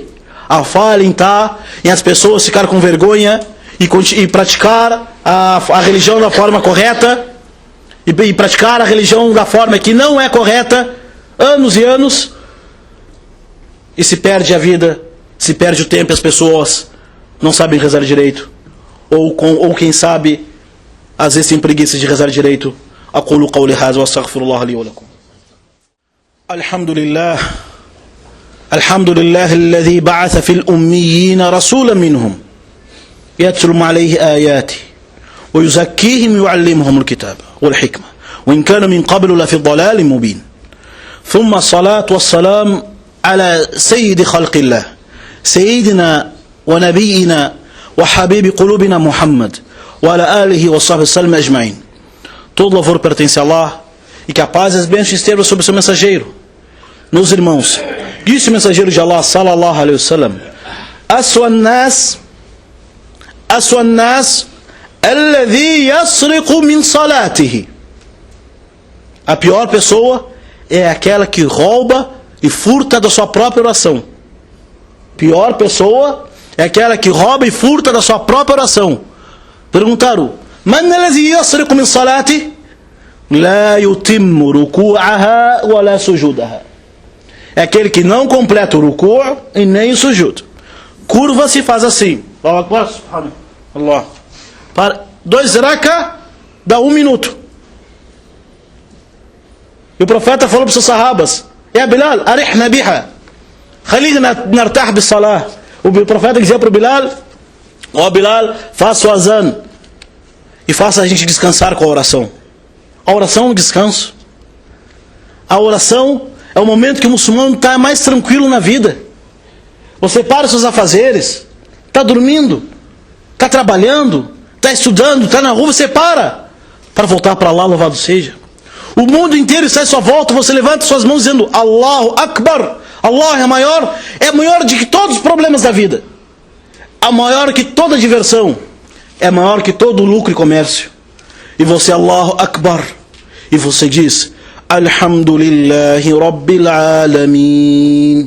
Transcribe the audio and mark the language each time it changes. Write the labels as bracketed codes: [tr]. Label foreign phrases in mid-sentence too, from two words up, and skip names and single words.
[pt] A falha em as pessoas ficarem com vergonha e praticar a religião da forma correta e praticar a religião da forma que não é correta, anos e anos, e se perde a vida, se perde o tempo e as pessoas não sabem rezar direito, ou quem sabe às vezes tem preguiça de rezar direito. [ar] أقول قولي هذا و أستغفر الله لي و لكم. Alhamdulillah. الحمد لله الذي بعث في الأميين رسولا منهم يتلو عليه آياته و يزكيهم و يعلمهم الكتاب و الحكمة و إن كان من قبل ل في ضلال مبين. ثم الصلاة و السلام على سيد خلق الله سيدنا و نبينا و حبيب قلوبنا محمد و على آله و صحبه سلم أجمعين. [pt] Todo louvor pertence a Allah, e que a paz e as bênçãos estejam sobre o seu mensageiro. Meus irmãos, disse o mensageiro de Allah, [ar] صلى الله عليه وسلم: أسوأ الناس الذي يسرق من صلاته. [pt] A pior pessoa é aquela que rouba e furta da sua própria oração. Pior pessoa é aquela que rouba e furta da sua própria oração. Perguntaram: [ar] من الذي يسرق من صلاتي? لا يتم ركوعها و لا سجودها. [pt] É aquele que não completa o ruku' e nem o sujud. Curva-se e faz assim. Allah. Para 2 raka dá 1 minuto. E o profeta falou para os seus sahabas: [ar] يا بلال أرحنا بها. خالدنا نرتاح بالصلاة. [pt] O profeta dizia para o Bilal: Ó Bilal, faça o azan e faça a gente descansar com a oração. A oração é um descanso. A oração é o momento que o muçulmano está mais tranquilo na vida. Você para os seus afazeres, está dormindo, está trabalhando, está estudando, está na rua, você para voltar para Allah, louvado seja. O mundo inteiro está à sua volta, você levanta suas mãos dizendo: [ar] الله أكبر. [pt] Allah é maior de que todos os problemas da vida. É maior que toda diversão. É maior que todo lucro e comércio. E você, [ar] الله أكبر. [pt] E você diz: [ar] الحمد لله رب العالمين.